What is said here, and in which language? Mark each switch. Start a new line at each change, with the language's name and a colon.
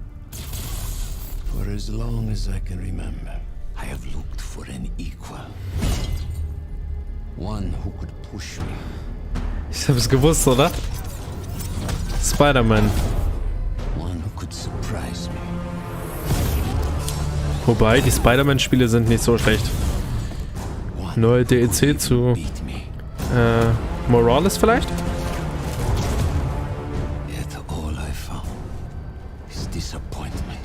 English: For as long as I can remember, I have looked for an equal. One who could push me.
German: Ich hab's gewusst, oder? Spider-Man.
English: One who could surprise me.
German: Wobei, die Spider-Man-Spiele sind nicht so schlecht. Neue DLC zu Morales vielleicht?
English: Yet all I found is disappointment.